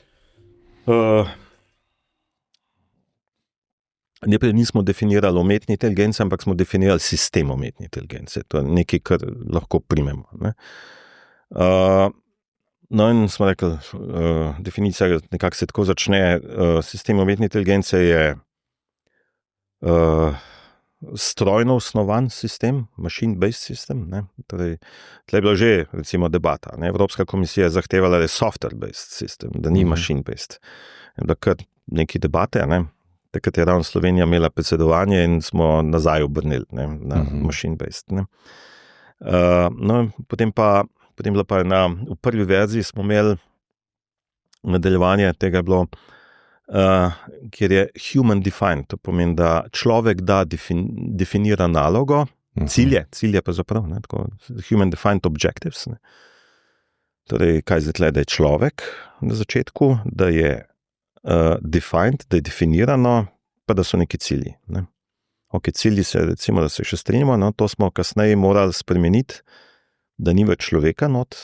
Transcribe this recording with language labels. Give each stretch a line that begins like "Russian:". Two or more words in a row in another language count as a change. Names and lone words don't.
Slovenian: Najprej nismo definirali umetne inteligence, ampak smo definirali sistem umetne inteligence. To je nekaj, kar lahko primemo. Ne. No, in smo rekli, definicija nekako se tako začne, sistem umetne inteligence je strojno osnovan sistem,
English: machine-based system.
Slovenian: Ne. Torej, tle je bila že recimo debata. Ne. Evropska komisija je zahtevala, da je
English: software-based system,
Slovenian: da ni machine-based. Je bila kar neki debate, ne. Takrat je ravno Slovenija imela predsedovanje in smo nazaj obrnili, ne, na machine-based. Ne. No, potem bila pa v prvi verziji smo imeli nadaljevanje, tega je bilo kjer je
English: human defined,
Slovenian: to pomeni, da človek definira nalogo, cilje pa zaprav, ne, tako,
English: human defined objectives.
Slovenian: Ne. Torej, kaj zdaj tle, da je človek na začetku, da je defined, da je definirano, pa da so neki cilji. Ne. Ok, cilji se, recimo, da se še strinjamo, no, to smo kasneje morali spremeniti, da ni več človeka not.